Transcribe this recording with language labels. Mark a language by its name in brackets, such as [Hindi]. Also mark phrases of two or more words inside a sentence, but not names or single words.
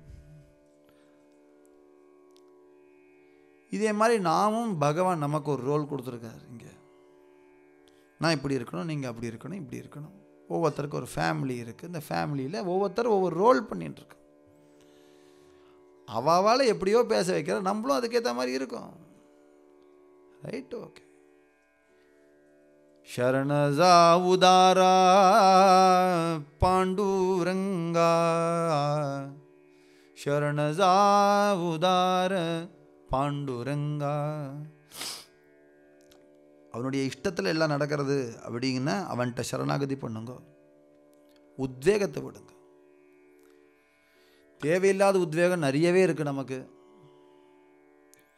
[Tamil] இதே மாதிரி நாமும் பகவான் நமக்கு ஒரு ரோல் கொடுத்துருக்காரு. இங்கே நான் இப்படி இருக்கணும், நீங்கள் அப்படி இருக்கணும், இப்படி இருக்கணும். ஒவ்வொருத்தருக்கும் ஒரு ஃபேமிலி இருக்குது. இந்த ஃபேமிலியில் ஒவ்வொருத்தரும் ஒவ்வொரு ரோல் பண்ணிட்டுருக்கு. அவாவால் எப்படியோ பேச வைக்கிற, நம்மளும் அதுக்கேற்ற மாதிரி இருக்கும். [English] right, okay. [Marathi] शरणजा उदारा पांडुरंगा, शरणजा उदार பாண்டுரங்கா. [Tamil] அவனுடைய இஷ்டத்தில் எல்லாம் நடக்கிறது அப்படிங்கன்னா அவன்கிட்ட சரணாகதி பண்ணுங்க, உத்வேகத்தை விடுங்க. தேவையில்லாத உத்வேகம் நிறையவே இருக்குது நமக்கு.